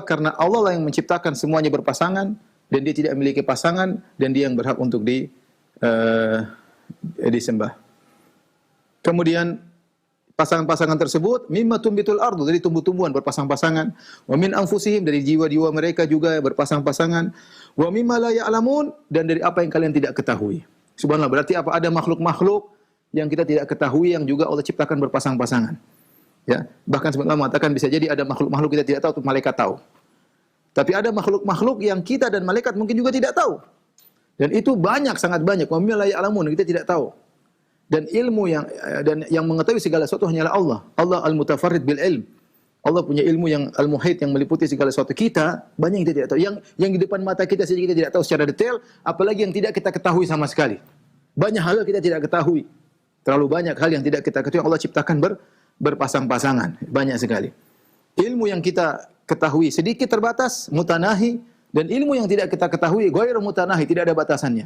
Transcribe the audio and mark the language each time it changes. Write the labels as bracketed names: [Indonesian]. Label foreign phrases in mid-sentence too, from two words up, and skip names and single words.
[Indonesian] Karena Allah lah yang menciptakan semuanya berpasangan, dan dia tidak memiliki pasangan, dan dia yang berhak untuk disembah. Kemudian pasangan-pasangan tersebut [Arabic] مما تنبت الأرض, [Indonesian] dari tumbuh-tumbuhan berpasang-pasangan, [Arabic] ومن أنفسهم, [Indonesian] dari jiwa-jiwa mereka juga berpasang-pasangan, [Arabic] ومما لا يعلمون, [Indonesian] dan dari apa yang kalian tidak ketahui. Subhanallah, berarti apa? Ada makhluk-makhluk yang kita tidak ketahui yang juga Allah ciptakan berpasang-pasangan. Ya, bahkan sebenarnya mengatakan bisa jadi ada makhluk-makhluk kita tidak tahu, malaikat tahu. Tapi ada makhluk-makhluk yang kita dan malaikat mungkin juga tidak tahu. Dan itu banyak, sangat banyak. [Arabic] ومما لا يعلمون, [Indonesian] kita tidak tahu. Dan ilmu yang mengetahui segala sesuatu hanyalah Allah. [Arabic] الله المتفرد بالعلم. [Indonesian] Allah punya ilmu yang al-muhit, yang meliputi segala sesuatu. Kita banyak yang kita tidak tahu. Yang di depan mata kita saja kita tidak tahu secara detail, apalagi yang tidak kita ketahui sama sekali. Banyak hal yang kita tidak ketahui. Terlalu banyak hal yang tidak kita ketahui. Allah ciptakan berpasang-pasangan, banyak sekali. Ilmu yang kita ketahui sedikit, terbatas, mutanahi, dan ilmu yang tidak kita ketahui [Arabic] غير متناه, [Indonesian] tidak ada batasannya.